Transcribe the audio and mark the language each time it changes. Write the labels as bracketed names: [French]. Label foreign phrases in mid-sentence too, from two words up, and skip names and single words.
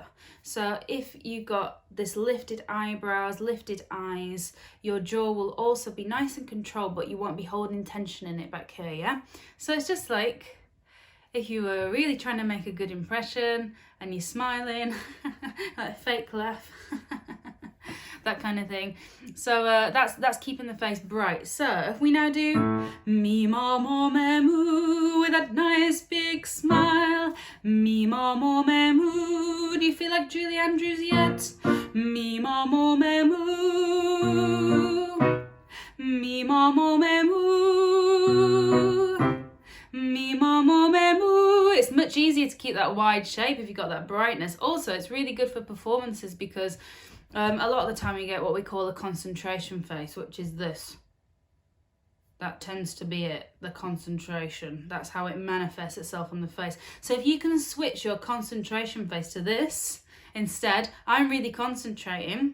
[English] So if you've got this lifted eyebrows, lifted eyes, your jaw will also be nice and controlled, but you won't be holding tension in it back here, yeah? So it's just like if you were really trying to make a good impression and you're smiling, like a fake laugh, that kind of thing. So that's keeping the face bright. So if we now do me, ma, mo, me, moo, with that nice big smile. Me, ma, mo, me, moo. Do you feel like Julie Andrews yet? Me, ma, mo, me, moo. Me, ma, mo, me, moo. Me, ma, mo, me, moo. It's much easier to keep that wide shape if you've got that brightness. Also, it's really good for performances because a lot of the time you get what we call a concentration face, which is this. That tends to be it, the concentration. That's how it manifests itself on the face. So if you can switch your concentration face to this instead, I'm really concentrating.